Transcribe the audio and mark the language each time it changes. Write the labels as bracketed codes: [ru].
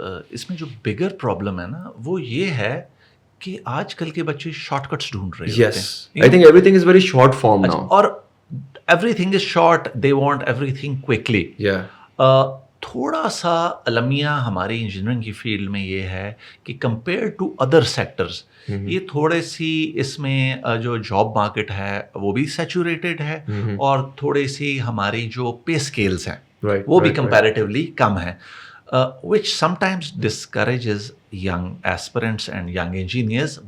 [ur] اس میں جو bigger problem ہے نا وہ یہ ہے کہ آج کل کے بچے شارٹ کٹس ڈھونڈ رہے ہیں. [en] Yes, I think everything is very short form now, اور everything is short, they want everything quickly. [ur] تھوڑا سا المیہ ہماری انجینئرنگ کی فیلڈ میں یہ ہے کہ کمپیئر ٹو ادر سیکٹرز یہ تھوڑے سی اس میں جو جاب مارکیٹ ہے وہ بھی سیچوریٹڈ ہے, اور تھوڑی سی ہماری جو پے اسکیلس ہیں وہ بھی کمپیریٹیولی کم ہیں, [en] which sometimes discourages young aspirants and young engineers.